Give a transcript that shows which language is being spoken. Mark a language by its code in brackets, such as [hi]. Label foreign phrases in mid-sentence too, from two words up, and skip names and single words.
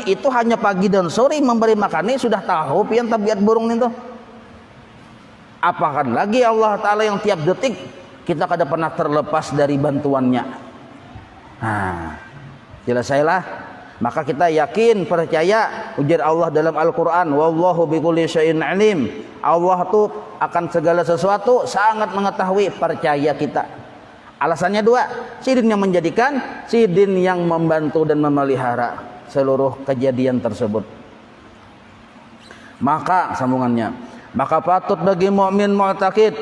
[bjn] Itu hanya pagi dan sore memberi makan, sudah tahu pian tabiat burung itu. Apakah lagi Allah Ta'ala yang tiap detik kita kada pernah terlepas dari bantuannya. Nah, selesailah. Maka kita yakin, percaya ujar Allah dalam Al-Quran, [ar] والله بكل شيء عليم. [bjn] Allah tuh akan segala sesuatu sangat mengetahui, percaya kita. Alasannya dua, sidin yang menjadikan, sidin yang membantu dan memelihara seluruh kejadian tersebut. Maka sambungannya, maka patut bagi mukmin mu'taqid.